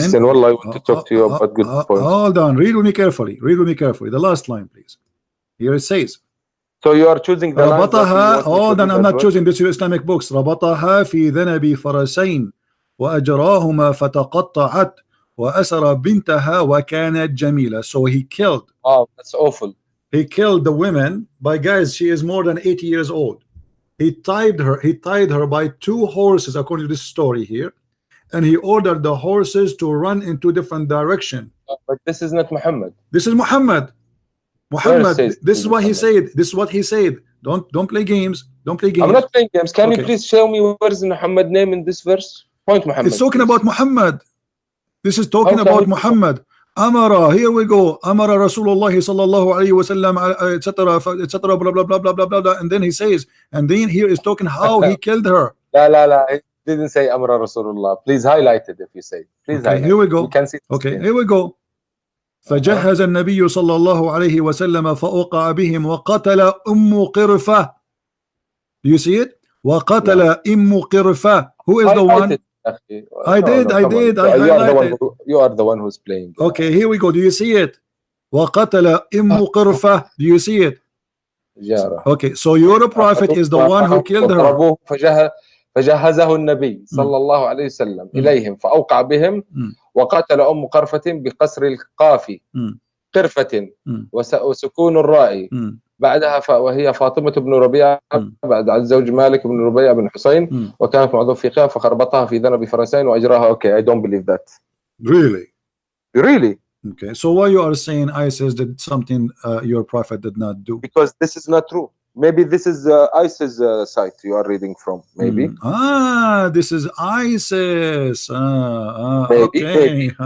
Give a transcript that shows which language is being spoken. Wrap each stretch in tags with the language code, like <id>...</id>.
<en>listen, Wallah, I want to talk to you about good points. Hold on, read with me carefully. The last line, please. Here it says. So you are choosing the line. Hold on, I'm not choosing this. Your Islamic books.</en> <ar>ربطها في ذنب فرسين وأجراهما فتقطعت وأسر بنتها وكانت جميلة.</ar> <en>So he killed. Oh, that's awful. He killed the women by, guys, she is more than 80 years old. He tied her by 2 horses, according to this story here, and he ordered the horses to run in 2 different directions. But this is not Muhammad. This is Muhammad. This is what he said. This is what he said. Don't play games. Don't play games. I'm not playing games. Can you please show me where is Muhammad name in this verse? Point Muhammad. It's talking about Muhammad. This is talking about Muhammad. Amara, here we go. Amara Rasulullah sallallahu alayhi wa sallam, etc. Blah blah blah blah blah blah. And then he says, and then here is talking how he killed her. La. He didn't say Amara Rasulullah. Please highlight it if you say. Please highlight. Here we go. We can see. Okay, here we go.</en> <ar>فجهز النبي صلى الله عليه وسلم فأوقع بهم وقتل قرفة.</ar> <en>Do you see it?</en> <ar>وقتل قرفة.</ar> <en>Who is the one? I did. I highlighted. You are the one who's playing. Okay, here we go. Do you see it?</en> <ar>وقتل قرفة.</ar> <en>Do you see it? Okay, so your prophet is the one who killed her.</en> <ar>فجهزه النبي صلى الله عليه وسلم إليهم فأوقع بهم وقتل قرفة بقصر القاف قرفة وسكون الراء بعدها وهي فاطمة بن ربيعة بعد عن زوج مالك بن ربيعة بن حسين وكانت معظم في خيام فخربطها في ذنب فرسين وأجراها.</ar> <en>Okay, I don't believe that. Really? Okay, so why you are saying ISIS did something your prophet did not do? Because this is not true. Maybe this is ISIS site you are reading from. Maybe. This is ISIS. Maybe.</en>